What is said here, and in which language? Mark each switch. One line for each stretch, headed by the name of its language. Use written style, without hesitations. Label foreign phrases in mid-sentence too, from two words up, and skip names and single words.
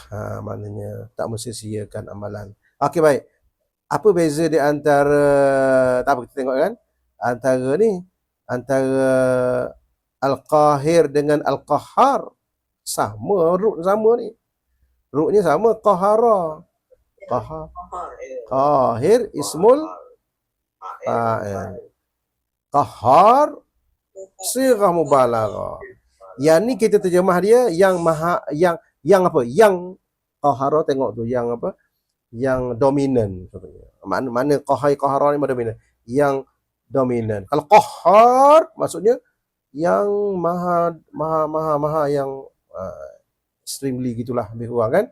Malay: Maknanya tak mensia-siakan amalan. Okey, baik. Apa beza di antara, tak apa kita tengok kan, antara Al-Qahir dengan Al-Qahhar. Sama, root sama ni. Rootnya sama, Qahara.
Arabic: Qahir ismul fa'il. Qahhar sirah mubalaghah.
Malay: Yang ni kita terjemah dia yang maha, yang apa? Yang Qahara, tengok tu, yang apa? Yang dominan. Mana Qahara ni dominan? Yang dominan. Kalau Qahhar maksudnya yang maha yang extremely gitulah, lebih kurang kan?